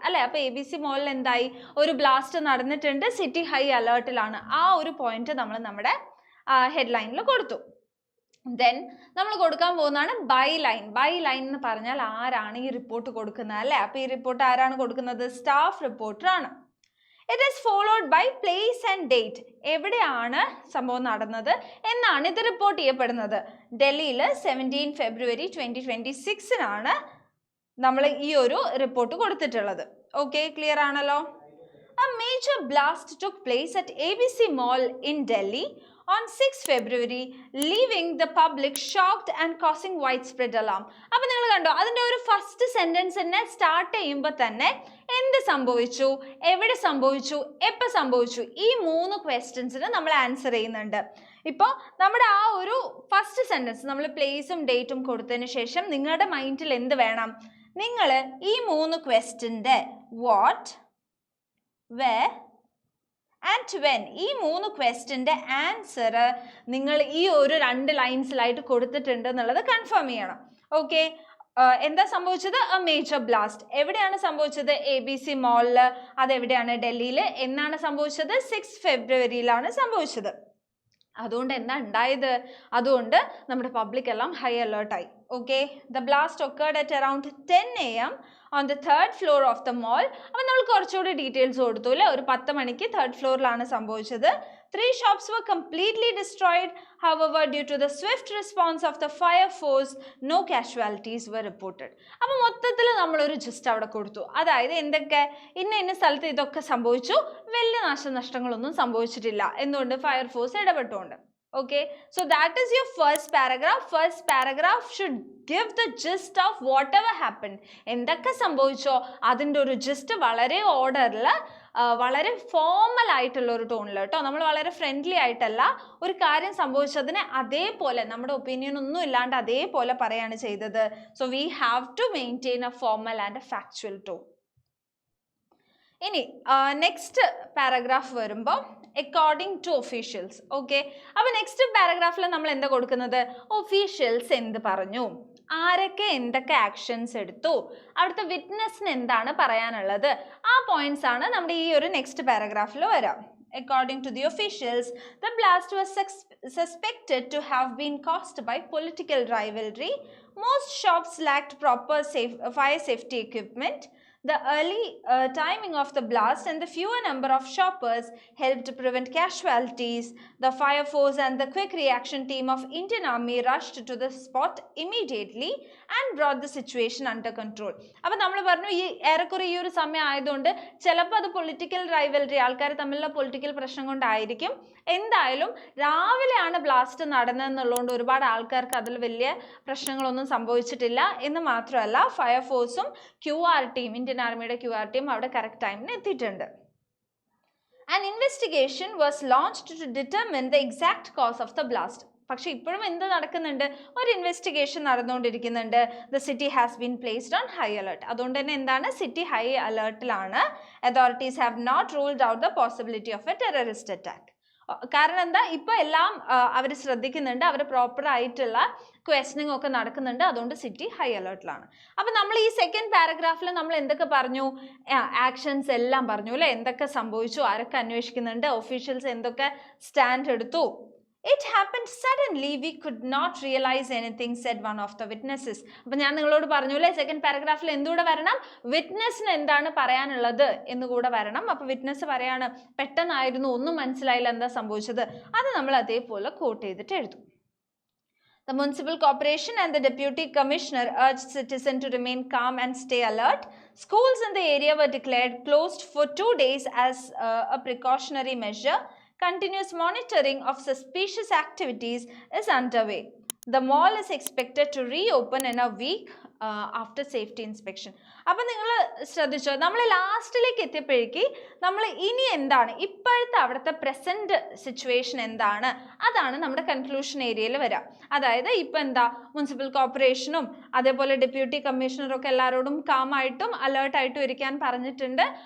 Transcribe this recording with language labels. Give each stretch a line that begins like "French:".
Malayalam: അല്ലേ, അപ്പോൾ ABC മോളിൽ എന്തായി, ഒരു ബ്ലാസ്റ്റ് നടന്നിട്ടുണ്ട്, സിറ്റി ഹൈ അലേർട്ടിലാണ്. ആ ഒരു പോയിന്റ് നമ്മൾ നമ്മുടെ ഹെഡ്ലൈനിൽ കൊടുത്തു. ദെൻ നമ്മൾ കൊടുക്കാൻ പോകുന്നതാണ് ബൈ ലൈൻ. ബൈ ലൈൻ എന്ന് പറഞ്ഞാൽ ആരാണ് ഈ റിപ്പോർട്ട് കൊടുക്കുന്നത്, അല്ലേ? അപ്പോൾ ഈ റിപ്പോർട്ട് ആരാണ് കൊടുക്കുന്നത്? സ്റ്റാഫ് റിപ്പോർട്ടർ ആണ്.
English: It is followed by place and date.
Malayalam: എവിടെയാണ് സംഭവം നടന്നത് എന്നാണ് ഇത് റിപ്പോർട്ട് ചെയ്യപ്പെടുന്നത്. ഡൽഹിയിൽ 17 ഫെബ്രുവരി 2026 നമ്മൾ ഈ ഒരു റിപ്പോർട്ട് കൊടുത്തിട്ടുള്ളത്. ഓക്കെ, ക്ലിയർ ആണല്ലോ?
English: A major blast took place at ABC Mall in Delhi on 6 February, leaving the public shocked and causing widespread alarm.
Malayalam: അപ്പോൾ നിങ്ങൾ കണ്ടോ, അതിൻ്റെ ഒരു ഫസ്റ്റ് സെൻറ്റൻസ് തന്നെ സ്റ്റാർട്ട് ചെയ്യുമ്പോൾ തന്നെ എന്ത് സംഭവിച്ചു, എവിടെ സംഭവിച്ചു, എപ്പോൾ സംഭവിച്ചു, ഈ 3 ക്വസ്റ്റ്യൻസിന് നമ്മൾ ആൻസർ ചെയ്യുന്നുണ്ട്. ഇപ്പോൾ നമ്മുടെ ആ ഒരു ഫസ്റ്റ് സെൻറ്റൻസ് നമ്മൾ പ്ലേസും ഡേറ്റും കൊടുത്തതിന് ശേഷം നിങ്ങളുടെ മൈൻഡിൽ എന്ത് വേണം, നിങ്ങൾ ഈ 3 ക്വസ്റ്റ്യൻ്റെ വാട്ട്,
English: where and when,
Malayalam: ഈ 3 ക്വസ്റ്റ്യൻ്റെ ആൻസർ നിങ്ങൾ ഈ ഒരു 2 ലൈൻസിലായിട്ട് കൊടുത്തിട്ടുണ്ട് എന്നുള്ളത് കൺഫേം ചെയ്യണം. ഓക്കെ, എന്താ സംഭവിച്ചത്?
English: A major blast.
Malayalam: എവിടെയാണ് സംഭവിച്ചത്? ABC മോളിൽ. അതെവിടെയാണ്? ഡൽഹിയിൽ. എന്നാണ് സംഭവിച്ചത്? 6 ഫെബ്രുവരിയിലാണ് സംഭവിച്ചത്. അതുകൊണ്ട് എന്താ ഉണ്ടായത്? അതുകൊണ്ട് നമ്മുടെ പബ്ലിക് എല്ലാം high അലേർട്ടായി.
English: Okay, the blast occurred at around 10 AM on the 3rd floor of the mall.
Malayalam: അപ്പോൾ നമ്മൾ കുറച്ചുകൂടി ഡീറ്റെയിൽസ് കൊടുത്തു അല്ലേ? ഒരു 10 മണിക്ക് 3rd ഫ്ലോറിലാണ് സംഭവിച്ചത്.
English: 3 shops were completely destroyed. However, due to the swift response of the fire force, no casualties were reported.
Malayalam: അപ്പോൾ മൊത്തത്തിൽ നമ്മളൊരു ജസ്റ്റ് അവിടെ കൊടുത്തു. അതായത് എന്തൊക്കെ, ഇന്ന സ്ഥലത്ത് ഇതൊക്കെ സംഭവിച്ചു, വലിയ നാശനഷ്ടങ്ങളൊന്നും സംഭവിച്ചിട്ടില്ല. എന്തുകൊണ്ട്? Fire force ഇടപെട്ടുകൊണ്ട്.
English: Okay, so that is your first paragraph. First paragraph should give the gist of whatever happened.
Malayalam: എന്തൊക്കെ സംഭവിച്ചോ അതിൻ്റെ ഒരു ജിസ്റ്റ് വളരെ ഓർഡറിൽ, വളരെ ഫോമൽ ആയിട്ടുള്ള ഒരു ടോണിൽ കേട്ടോ. നമ്മൾ വളരെ ഫ്രണ്ട്ലി ആയിട്ടല്ല, ഒരു കാര്യം സംഭവിച്ചതിനെ അതേപോലെ നമ്മുടെ ഒപ്പീനിയൻ ഒന്നും ഇല്ലാണ്ട് അതേപോലെ പറയാണ് ചെയ്തത്.
English: So we have to maintain a formal and a factual tone.
Malayalam: ഇനി നെക്സ്റ്റ് പാരഗ്രാഫ് വരുമ്പോൾ
English: According to officials.
Malayalam: ഓക്കെ, അപ്പോൾ നെക്സ്റ്റ് പാരഗ്രാഫിൽ നമ്മൾ എന്താ കൊടുക്കുന്നത്? ഒഫീഷ്യൽസ് എന്ത് പറഞ്ഞു, ആരൊക്കെ എന്തൊക്കെ ആക്ഷൻസ് എടുത്തു, അവിടുത്തെ വിറ്റ്നസിന് എന്താണ് പറയാനുള്ളത്, ആ പോയിന്റ്സ് ആണ് നമ്മുടെ ഈ ഒരു നെക്സ്റ്റ് പാരഗ്രാഫിൽ വരാം.
English: According to the officials, the blast was suspected to have been caused by political rivalry. Most shops lacked proper fire safety equipment. The early timing of the blast and the fewer number of shoppers helped prevent casualties. The fire force and the quick reaction team of Indian Army rushed to the spot immediately and brought the situation under control.
Malayalam: അപ്പോൾ നമ്മൾ പറഞ്ഞു ഈ ഏറെക്കുറെ ഈ ഒരു സമയം ആയതുകൊണ്ട് ചിലപ്പോൾ അത് പൊളിറ്റിക്കൽ റൈവൽറി, ആൾക്കാർ തമ്മിലുള്ള പൊളിറ്റിക്കൽ പ്രശ്നം കൊണ്ടായിരിക്കും. എന്തായാലും രാവിലെയാണ് ബ്ലാസ്റ്റ് നടന്നതെന്നുള്ളതുകൊണ്ട് ഒരുപാട് ആൾക്കാർക്ക് അതിൽ വലിയ പ്രശ്നങ്ങളൊന്നും സംഭവിച്ചിട്ടില്ല എന്ന് മാത്രമല്ല, ഫയർഫോഴ്സും QR ടീം, ഇന്ത്യൻ ആർമിയുടെ QR ടീം അവിടെ കറക്റ്റ് ടൈമിന് എത്തിയിട്ടുണ്ട്.
English: An investigation was launched to determine the exact cause of the blast.
Malayalam: പക്ഷെ ഇപ്പോഴും എന്ത് നടക്കുന്നുണ്ട്? ഒരു ഇൻവെസ്റ്റിഗേഷൻ നടന്നുകൊണ്ടിരിക്കുന്നുണ്ട്.
English: The city has been placed on high alert.
Malayalam: അതുകൊണ്ട് തന്നെ എന്താണ്, city high അലേർട്ടിലാണ്.
English: Authorities have not ruled out the possibility of a terrorist attack.
Malayalam: കാരണം എന്താ, ഇപ്പോൾ എല്ലാം അവർ ശ്രദ്ധിക്കുന്നുണ്ട്, അവർ പ്രോപ്പർ ആയിട്ടുള്ള ക്വസ്റ്റനിങ് ഒക്കെ നടക്കുന്നുണ്ട്. അതുകൊണ്ട് സിറ്റി ഹൈ അലേർട്ടിലാണ്. അപ്പം നമ്മൾ ഈ സെക്കൻഡ് പാരഗ്രാഫിൽ നമ്മൾ എന്തൊക്കെ പറഞ്ഞു? ആക്ഷൻസ് എല്ലാം പറഞ്ഞു അല്ലേ? എന്തൊക്കെ സംഭവിച്ചു, ആരൊക്കെ അന്വേഷിക്കുന്നുണ്ട്, ഒഫീഷ്യൽസ് എന്തൊക്കെ സ്റ്റാൻഡ് എടുത്തു.
English: It happened suddenly, we could not realize anything, said one of the witnesses.
Malayalam: അപ്പോൾ ഞാൻ നിങ്ങളോട് പറഞ്ഞു അല്ലേ, സെക്കൻഡ് പാരഗ്രാഫിൽ എന്തുകൂടെ വരണം? വിറ്റ്നസിന് എന്താണ് പറയാനുള്ളത് എന്നുകൂടെ വരണം. അപ്പോൾ വിറ്റ്നസ് പറയാണ്, പെട്ടെന്നായിരുന്നു, ഒന്നും മനസ്സിലായില്ല എന്താ സംഭവിച്ചത്. അത് നമ്മൾ അതേപോലെ കോട്ട് ചെയ്തിട്ട് എഴുതും.
English: The municipal corporation and the deputy commissioner urged citizens to remain calm and stay alert. Schools in the area were declared closed for 2 days as a precautionary measure. Continuous monitoring of suspicious activities is underway. The mall is expected to reopen in a week after safety inspection.
Malayalam: അപ്പം നിങ്ങൾ ശ്രദ്ധിച്ചോ, നമ്മൾ ലാസ്റ്റിലേക്ക് എത്തിയപ്പോഴേക്ക് നമ്മൾ ഇനി എന്താണ് ഇപ്പോഴത്തെ അവിടുത്തെ present situation എന്താണ്, അതാണ് നമ്മുടെ കൺക്ലൂഷൻ ഏരിയയിൽ വരിക. അതായത് ഇപ്പം എന്താ, മുനിസിപ്പൽ കോർപ്പറേഷനും അതേപോലെ ഡെപ്യൂട്ടി കമ്മീഷണറും ഒക്കെ എല്ലാവരോടും കാമായിട്ടും അലേർട്ടായിട്ടും ഇരിക്കാൻ പറഞ്ഞിട്ടുണ്ട്.